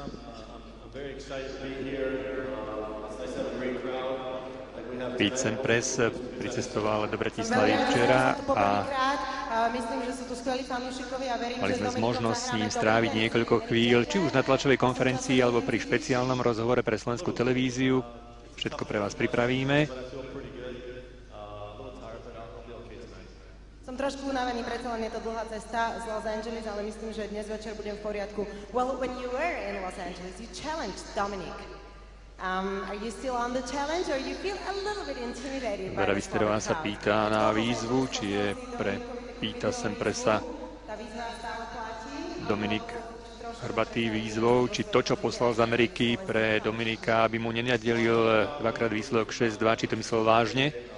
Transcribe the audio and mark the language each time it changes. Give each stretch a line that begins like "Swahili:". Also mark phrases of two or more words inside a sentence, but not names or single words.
Slovak: Pete Sampras pricestoval do Bratislavy včera a mali sme možnosť s ním stráviť niekoľko chvíľ, či už na tlačovej konferencii, alebo pri špeciálnom rozhovore pre slovenskú televíziu. Všetko pre vás pripravíme. Som trošku unavený, predsa len je to dlhá cesta z Los Angeles, ale myslím, že dnes večer budem v poriadku.
English: Well, when you were in Los Angeles, you challenged Dominic. Are you still on the challenge, or you feel a little bit intimidated by
Slovak: Vera Visterová sa pýta na výzvu, či je pre Peta Samprasa Dominik Hrbatý výzvou, či to, čo poslal z Ameriky pre Dominika, aby mu nenadelil dvakrát výsledok 6-2, či to myslel vážne.